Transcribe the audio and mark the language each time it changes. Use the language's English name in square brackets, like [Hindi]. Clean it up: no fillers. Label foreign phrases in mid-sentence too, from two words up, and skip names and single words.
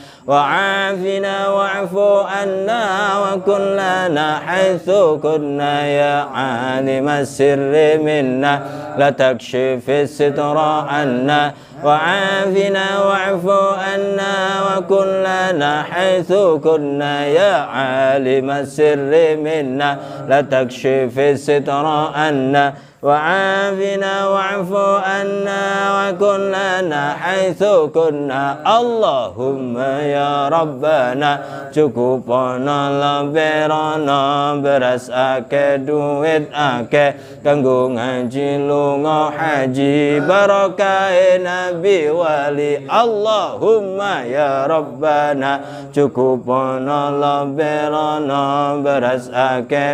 [Arabic] وعافنا واعف عنا وكن لنا حيث كنا يا عالم السر منا لا تكشف الستر عنا وعافنا واعف عنا وكن لنا حيث كنا يا عالم السر منا لا تكشف الستر عنا وعافنا واعف عنا وكن لنا حيث كنا اللهم يا ربنا [Javanese] cukupana lemperana beras akeh duit akeh kanggo ngaji lunga haji barakahe nabi wali [Arabic] اللهم يا ربنا [Javanese] cukupana lemperana beras akeh